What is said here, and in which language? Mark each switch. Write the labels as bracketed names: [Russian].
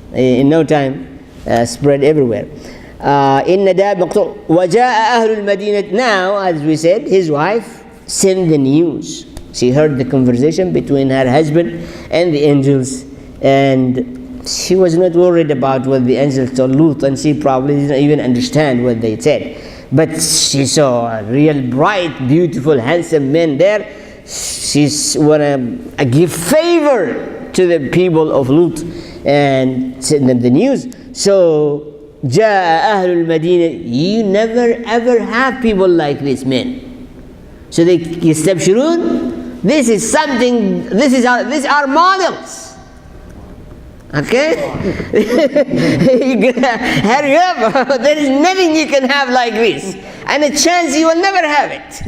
[English] In no time, spread everywhere. [Arabic] إن داب مقطوع وجاء أهل المدينة. [English] Now, as we said, his wife sent the news. She heard the conversation between her husband and the angels, and she was not worried about what the angels told Lut, and she probably didn't even understand what they said. But she saw a real bright, beautiful, handsome man there. She's wanna give favor to the people of Lut and send them the news. So [Arabic] جاء أهل المدينة. [English] You never ever have people like this, men. So they يستبشرون. This is something. These are models. Okay? Hurry up. There is nothing you can have like this. And a chance you will never have it.